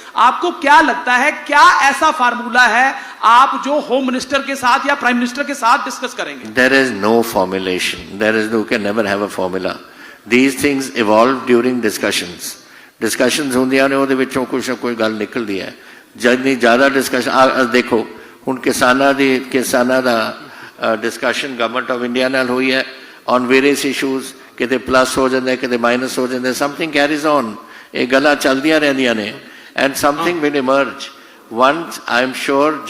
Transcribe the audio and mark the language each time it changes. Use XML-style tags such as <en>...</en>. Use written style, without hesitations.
<hi>आपको क्या लगता है, क्या ऐसा फार्मूला है आप जो होम मिनिस्टर के साथ या प्राइम मिनिस्टर के साथ डिस्कस करेंगे?</hi> <en>There is no formulation. You can never have a formula. These things evolve during discussions.</en> <pa>Discussions ਹੁੰਦੀਆਂ ਨੇ, ਉਹਦੇ ਵਿੱਚੋਂ ਕੁਝ ਨਾ ਕੋਈ ਗੱਲ ਨਿਕਲਦੀ ਹੈ। ਜਿੰਨੀ ਜ਼ਿਆਦਾ ਡਿਸਕਸ਼ਨ ਦੇਖੋ ਹੁਣ ਕਿਸਾਨਾਂ ਦਾ ਡਿਸਕਸ਼ਨ ਗਵਰਨਮੈਂਟ ਆਫ ਇੰਡੀਆ ਨਾਲ ਹੋਈ ਹੈ</pa> <en>on various issues,</en> <pa>ਕਿਤੇ ਪਲੱਸ ਹੋ ਜਾਂਦਾ, ਕਿਤੇ ਮਾਈਨਸ ਹੋ ਜਾਂਦਾ,</pa> <en>something carries on,</en> <pa>ਇਹ ਗੱਲਾਂ ਚੱਲਦੀਆਂ ਰਹਿੰਦੀਆਂ ਨੇ,</pa> <en>And something will emerge once I am sure.</en>